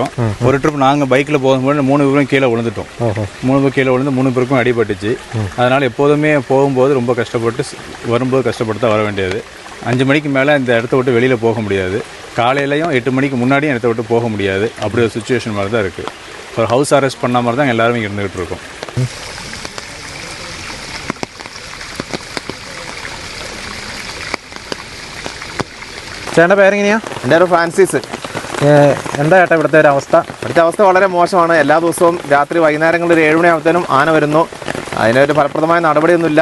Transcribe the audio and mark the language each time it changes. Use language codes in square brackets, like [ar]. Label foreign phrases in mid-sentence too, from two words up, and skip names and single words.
[ta] ஒரு ட்ரிப் நாங்கள் பைக்கில் போகும்போது 3 பேரும் கீழே விழுந்துட்டோம். 3 பேர் கீழே விழுந்து 3 பேருக்கும் அடிபட்டுச்சு. அதனால் எப்போதுமே போகும்போது ரொம்ப கஷ்டப்பட்டு, வரும்போது கஷ்டப்பட்டு தான் வர வேண்டியது. 5 மணிக்கு மேலே இந்த இடத்த விட்டு வெளியில் போக முடியாது, காலையிலையும் 8 மணிக்கு முன்னாடியும் இடத்த விட்டு போக முடியாது. அப்படி ஒரு சுச்சுவேஷன் மாதிரி தான் இருக்குது. ஒரு [en] house arrest [ta] பண்ண மாதிரி தான் எல்லாருமே இங்கே இருந்துகிட்டு இருக்கோம். [ml] ചേട്ടൻ്റെ പേരെങ്ങനെയാ? എൻ്റെ ഒരു ഫ്രാൻസിസ്. എന്താ ചേട്ടാ ഇവിടുത്തെ ഒരു അവസ്ഥ? ഇവിടുത്തെ അവസ്ഥ വളരെ മോശമാണ്. എല്ലാ ദിവസവും രാത്രി വൈകുന്നേരങ്ങളിൽ ഒരു 7 മണിയാകുമ്പോഴത്തേനും ആന വരുന്നു. അതിനൊരു ഫലപ്രദമായ നടപടിയൊന്നുമില്ല.